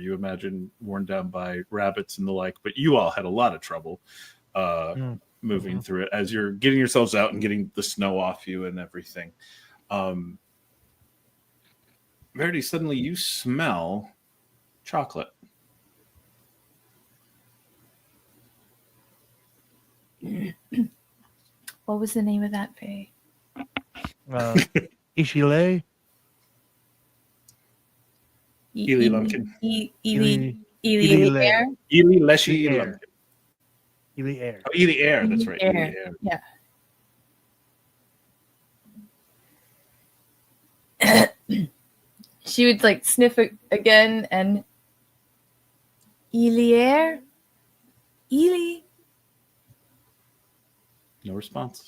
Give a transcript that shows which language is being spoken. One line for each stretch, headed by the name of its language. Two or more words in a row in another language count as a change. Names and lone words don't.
English: You imagine worn down by rabbits and the like, but you all had a lot of trouble moving through it as you're getting yourselves out and getting the snow off you and everything. Verity, suddenly you smell chocolate. What was the name of that fae? Ishile? Ely Lumpkin. Ely Ely Air? Ely Leshy Ely Lumpkin. Ely Air. Oh, Ely Air, that's right. Air. Ely Air. Yeah. She would like sniff it again and Ely Air? Ely? No response.